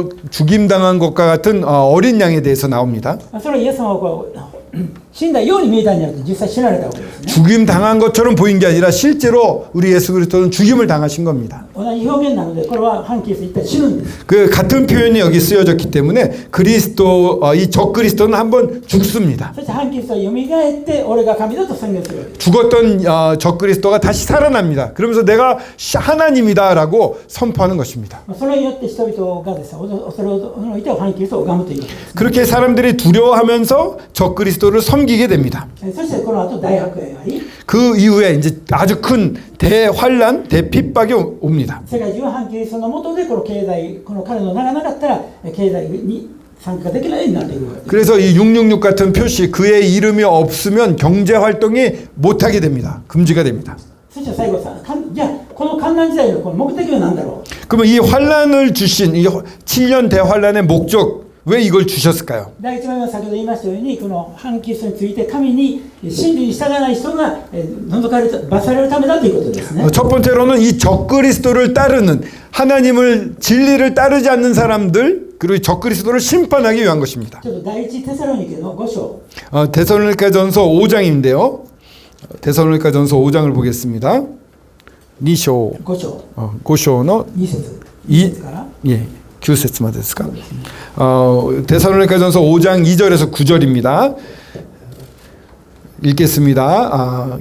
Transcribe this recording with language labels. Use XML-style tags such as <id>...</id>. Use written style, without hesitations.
<ko>죽임당한 것과 같은 어린 양에 대해서 나옵니다.</ko> <ja>それはイエス様はこう死んだように見えたんじゃなくて実際死なれたわけですね。</ja> <ko>죽임 당한 것처럼 보인 게 아니라 실제로 우리 예수 그리스도는 죽임을 당하신 겁니다.</ko> <ja>同じ表現なのでこれは反キリスト一体死ぬんです。</ja> <ko>그 같은 표현이 여기 쓰여졌기 때문에 이 적그리스도는 한번 죽습니다.</ko> <ja>そして反キリストは蘇って俺が神だと宣言するわけです。</ja> <ko>죽었던 적그리스도가 다시 살아납니다. 그러면서 내가 하나님이다라고 선포하는 것입니다.</ko> <ja>それによって人々がですね、それをおいて反キリストを拝むというわけです。</ja> <ko>그렇게 사람들이 두려워하면서 적그리스도를 섬기게 됩니다.</ko> <ja>そしてこの後大迫害があり、</ja> <ko>그 이후에 이제 아주 큰 대환란, 대핍박이 옵니다.</ko> <ja>世界中は反キリストの下でこの彼の名がなかったら経済に参加できないようになっていくわけです。</ja> <ko>그래서 이 666 같은 표시 그의 이름이 없으면 경제 활동이 못하게 됩니다. 금지가 됩니다.</ko> <ja>そして最後さ、じゃあこの観覧時代のこの目的は何だろう。</ja> <ko>그러면 이 환란을 주신 이 7년 대환란의 목적 왜 이걸 주셨을까요?</ko> <ja>第一番目は先ほど言いましたように、この反キリストについて神に真理に従わない人が除かれた罰されるためだということですね。</ja> <ko>첫 번째로는 이 적그리스도를 따르는 하나님을 진리를 따르지 않는 사람들 그리고 적그리스도를 심판하기 위한 것입니다.</ko> <ja>ちょっと第一テサロニケの5章</ja> <ko>데살로니가전서 5장인데요. 데살로니가전서 5장을 보겠습니다.</ko> <ja>2章 5章 5章の 2節</ja> <ko>이</ko> <ja>から 예, 9節までですか?</ja> <ko>데살로니가전서 5장 2절에서 9절입니다. 읽겠습니다.</ko>